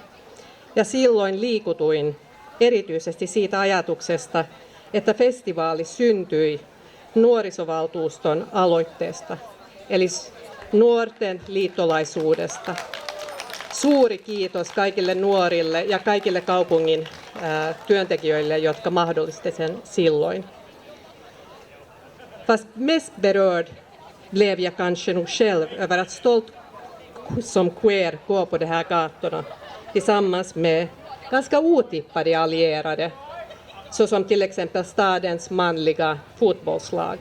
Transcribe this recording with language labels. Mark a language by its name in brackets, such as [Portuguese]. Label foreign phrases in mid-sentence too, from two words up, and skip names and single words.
[Finnish] Ja silloin liikutuin erityisesti siitä ajatuksesta, että festivaali syntyi nuorisovaltuuston aloitteesta, eli nuorten liittolaisuudesta. Suuri kiitos kaikille nuorille ja kaikille kaupungin työntekijöille, jotka mahdollistivat sen silloin. [Swedish] Fast mest berörd blev jag kanske nog själv över att stolt som queer gå på de här gatorna tillsammans med ganska otippade allierade, såsom till exempel stadens manliga fotbollslag.